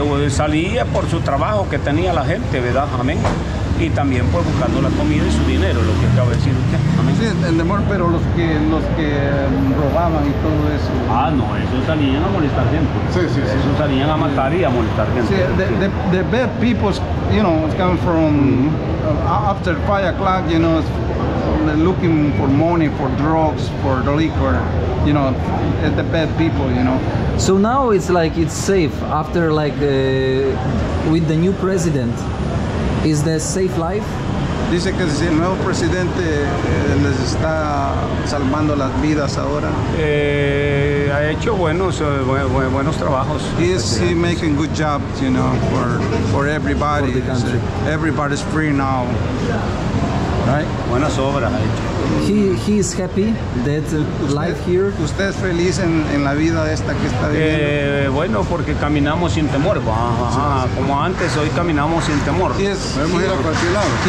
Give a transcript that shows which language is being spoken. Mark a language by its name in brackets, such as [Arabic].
[Spanish] Salía por su trabajo que tenía la gente, ¿verdad? Amén. Y también pues buscando la comida y su dinero, lo que acaba de decir usted. Amén. Sí, pero los que robaban y todo eso. No, esos salían a molestar gente. Sí. Esos salían a matar y a molestar gente. [English] Sí, the bad people, you know, it's coming from after 5 o'clock, you know, they're looking for money, for drugs, for the liquor, you know, the bad people, you know. So now it's like it's safe after like with the new president. Is there safe life? [Spanish] Dice que el nuevo presidente les está salvando las vidas ahora. Ha hecho buenos trabajos. [English] He making good job, you know, for everybody. For the country. Everybody's free now. Right? [Spanish] Buenas obras ha hecho. [English] He is happy that life here. [Spanish] ¿Usted es feliz en la vida esta que está viviendo? Bueno, porque caminamos sin temor. Como antes, hoy caminamos sin temor. Podemos ir a cualquier lado.